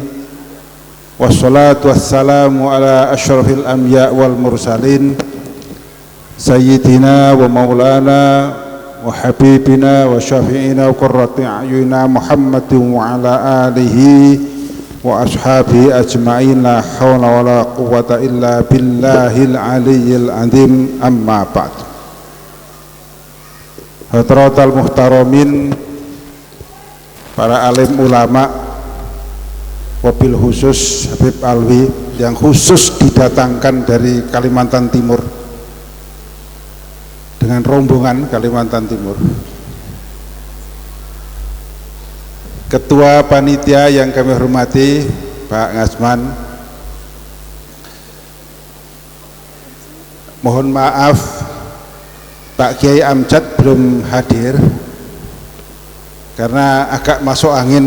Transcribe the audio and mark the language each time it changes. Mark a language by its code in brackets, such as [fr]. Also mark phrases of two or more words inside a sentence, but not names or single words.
[ar] والصلاة والسلام على أشرف الأنبياء والمرسلين سيدنا ومولانا وحبيبنا وشفيعنا وقرة أعيننا محمد وعلى آله وأصحابه أجمعين، لا حول ولا قوة إلا بالله العلي العظيم، أما بعد. حضرات المحترمين, [id] para alim ulama, [ar] وبالخصوص [id] Habib Alwi yang khusus didatangkan dari Kalimantan Timur dengan rombongan Kalimantan Timur. Ketua Panitia yang kami hormati Pak Ngasman, mohon maaf Pak Kiai Amjad belum hadir karena agak masuk angin.